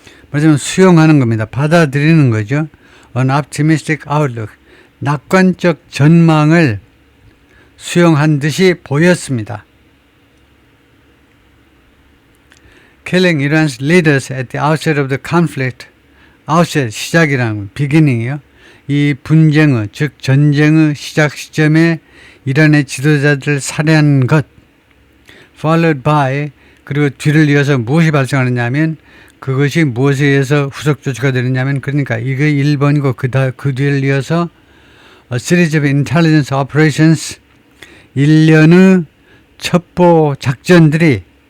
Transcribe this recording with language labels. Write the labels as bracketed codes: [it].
[ko] 말하자면 수용하는 겁니다. 받아들이는 거죠. [en] An optimistic outlook, [ko] 낙관적 전망을 수용한 듯이 보였습니다. [en] Killing Iran's leaders at the outset of the conflict, outset, 시작이라는 beginning이요. [ko] 이 분쟁의, 즉 전쟁의 시작 시점에 이란의 지도자들을 살해한 것, [en] followed by, [ko] 그리고 뒤를 이어서 무엇이 발생하느냐면, 그것이 무엇에 의해서 후속 조치가 되느냐면, 그러니까 이게 1번이고 그 뒤를 이어서 [en] a series of intelligence operations, [ko] 일련의 첩보 작전들이